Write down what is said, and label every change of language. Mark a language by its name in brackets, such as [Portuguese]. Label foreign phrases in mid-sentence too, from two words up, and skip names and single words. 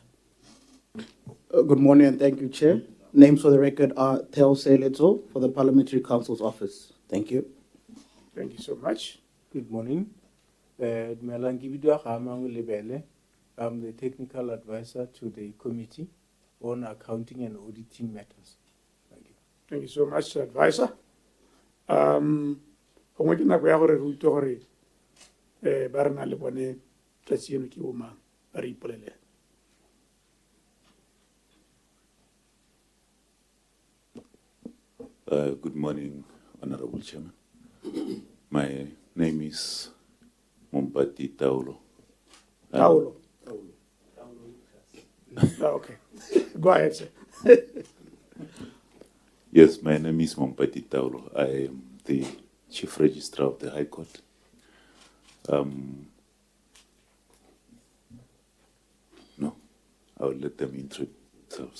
[English] Good morning and thank you, Chair. Names for the record are Theo Seleto for the Parliamentary Counsel's Office. Thank you. Thank you so much. Good morning. I'm the technical advisor to the Committee on Accounting and Auditing Matters. Thank you. Thank you so much, Advisor. [Tswana] Gongwe ke nako ya gore re utlwe gore ba re na le bone tlhatsi eno ke bo mang ba re ipolele. [English] Good morning, Honorable Chairman. My name is Mompati Taulo. Taulo. Okay. Go ahead, sir. Yes, my name is Mompati Taulo. I am the Chief Registrar of the High Court. No, I will let them introduce themselves.